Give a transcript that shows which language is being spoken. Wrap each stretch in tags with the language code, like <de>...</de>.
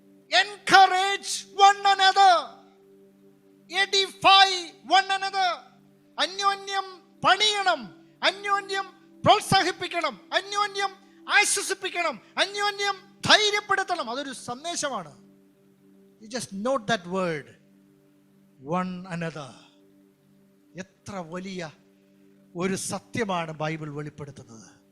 <en>Encourage one another, edify one another.</en> <ml>അന്യോന്യം പണിയണം, അന്യോന്യം പ്രോത്സാഹിപ്പിക്കണം, അന്യോന്യം ആശ്വസിപ്പിക്കണം, അന്യോന്യം ധൈര്യപ്പെടുത്തണം. അതൊരു സന്ദേശമാണ്.</ml> <en>You just note that word, one another.</en> <ml>എത്ര വലിയ ഒരു സത്യമാണ് ബൈബിൾ വെളിപ്പെടുത്തുന്നത്.</ml>